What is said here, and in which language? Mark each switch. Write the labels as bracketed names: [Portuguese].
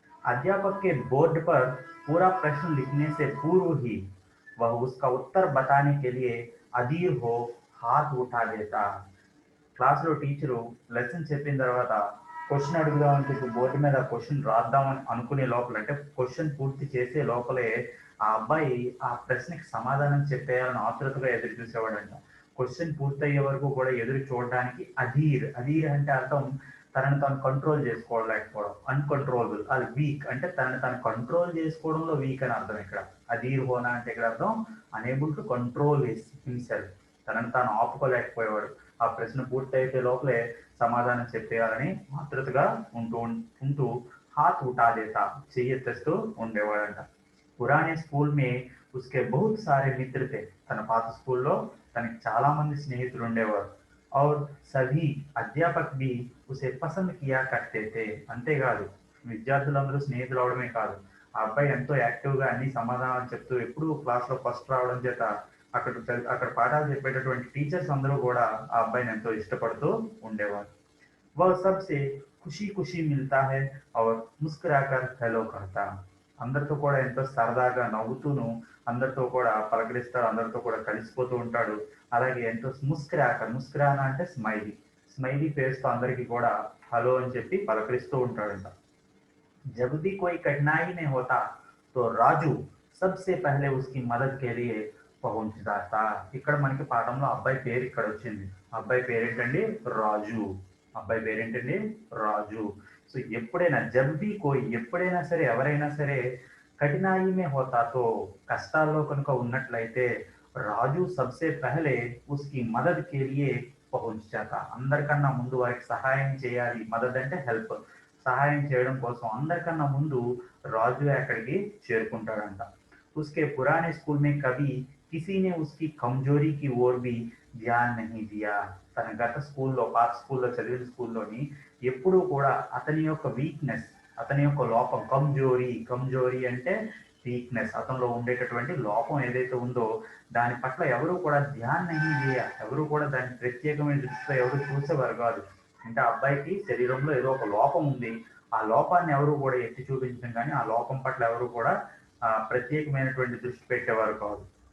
[Hindi] अध्यापक के बोर्ड पर पूरा प्रश्न लिखने से पूर्व ही वह उसका उत्तर बताने के लिए अधीर हो हाथ उठा देता. [Telugu] క్లాస్లో టీచరు లెసన్ చెప్పిన తర్వాత క్వశ్చన్ అడుగుదామని చెప్పి బోర్డు మీద క్వశ్చన్ రాద్దామని అనుకునే లోపల, అంటే క్వశ్చన్ పూర్తి చేసే లోపలే ఆ అబ్బాయి ఆ ప్రశ్నకి సమాధానం చెప్పేయాలని ఆతృతగా ఎదురు చూసేవాడంట. క్వశ్చన్ పూర్తయ్యే వరకు కూడా ఎదురు చూడడానికి అధీర్. అధీర్ అంటే అర్థం తనని తాను కంట్రోల్ చేసుకోలేకపోవడం, అన్కంట్రోలబుల్. అది వీక్ అంటే తనని తాను కంట్రోల్ చేసుకోవడంలో వీక్ అని అర్థం. ఇక్కడ అధీర్ హోనా అంటే ఇక్కడ అర్థం అనేబుల్ టు కంట్రోల్ హిమ్సెల్ఫ్. తనని తాను ఆపుకోలేకపోయేవాడు. ఆ ప్రశ్న పూర్తయితే లోపలే సమాధానం చెప్పేయాలని ఆతృతగా ఉంటూ [Hindi] హాత్ ఉఠా దేతా, [Telugu] చెయ్యెత్తేస్తూ ఉండేవాడంట. [Hindi] పురానే స్కూల్ మే ఉస్కే బహుత్ సారే మిత్ర थे. [Telugu] తన పాత స్కూల్లో తనకి చాలా మంది స్నేహితులు ఉండేవారు. [Hindi] और सभी [Telugu] అధ్యాపక్ [Hindi] भी उसे पसंद किया करते थे. [Telugu] అంతేకాదు విద్యార్థులందరూ స్నేహితులు అవడమే కాదు, ఆ అబ్బాయి ఎంతో యాక్టివ్గా అన్ని సమాధానాలు చెప్తూ ఎప్పుడూ క్లాస్లో ఫస్ట్ రావడం చేత అక్కడ పాఠాలు చెప్పేటటువంటి టీచర్స్ అందరూ కూడా ఆ అబ్బాయిని ఎంతో ఇష్టపడుతూ ఉండేవారు. [Hindi] वह सबसे खुशी खुशी मिलता है और मुस्कुराकर हेलो करता. [Telugu] అందరితో కూడా ఎంతో సరదాగా నవ్వుతూను అందరితో కూడా పలకరిస్తాడు, అందరితో కూడా కలిసిపోతూ ఉంటాడు. అలాగే ఎంతో ముస్కురానా అంటే స్మైలీ ఫేస్తో అందరికీ కూడా హలో అని చెప్పి పలకరిస్తూ ఉంటాడంట. [Hindi] जब भी कोई कठिनाई में होता तो राजू सबसे पहले उसकी मदद के लिए पहुंच जाता. [Telugu] ఇక్కడ మనకి పాఠంలో అబ్బాయి పేరు ఇక్కడ వచ్చింది. అబ్బాయి పేరేంటండి? రాజు. అబ్బాయి పేరేంటండి? రాజు. సో ఎప్పుడైనా [Hindi] జబ్బీ కోయి, [Telugu] ఎప్పుడైనా సరే ఎవరైనా సరే [Hindi] కఠినాయి మే హోతాతో [Telugu] కష్టాల్లో కనుక ఉన్నట్లయితే [Hindi] రాజు సబ్సే పహలే ఉస్కి మదద్ కే లియే పహుంచ్ జాతా. [Telugu] అందరికన్నా ముందు వారికి సహాయం చేయాలి. మదద్ అంటే హెల్ప్, సహాయం చేయడం కోసం అందరికన్నా ముందు రాజు అక్కడికి చేరుకుంటాడంట. [Hindi] उसके पुराने स्कूल में कभी किसी ने उसकी कमजोरी की ओर भी ध्यान नहीं दिया. [Telugu] తన గత స్కూల్లో, పాత స్కూల్లో చదివిన స్కూల్లోని ఎప్పుడూ కూడా అతని యొక్క వీక్నెస్, అతని యొక్క లోపం, కమ్జోరీ అంటే వీక్నెస్, అతనిలో ఉండేటటువంటి లోపం ఏదైతే ఉందో దాని పట్ల ఎవరు కూడా [Hindi] ధ్యాన్ నహీ దియా. [Telugu] ఎవరు కూడా దాని ప్రత్యేకమైన దృష్టిలో ఎవరు చూసేవారు కాదు. అంటే ఆ అబ్బాయికి శరీరంలో ఏదో ఒక లోపం ఉంది, ఆ లోపాన్ని ఎవరు కూడా ఎత్తి చూపించడం కానీ ఆ లోపం పట్ల ఎవరు కూడా ప్రత్యేకమైనటువంటి దృష్టి పెట్టేవారు కాదు.